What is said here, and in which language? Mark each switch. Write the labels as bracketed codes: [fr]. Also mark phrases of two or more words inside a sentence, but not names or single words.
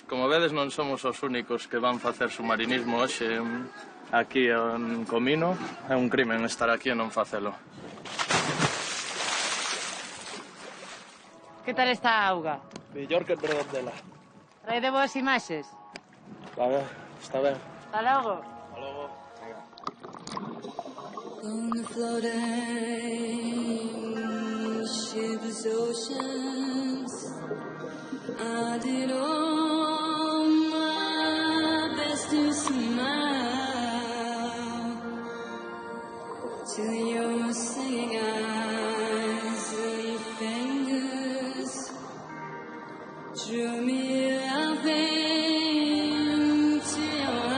[gl] Como vedes, non somos os únicos que van facer submarinismo hoxe aquí en Comino. É un crimen estar aquí e non facelo. Que tal esta auga? Mellor que en Redondela. Trae de boas imaxes? A ver, está ben. Hasta logo. Hasta logo. [en] On the floating ship's oceans, I did all my best to smile till your singing eyes and your fingers drew me up into your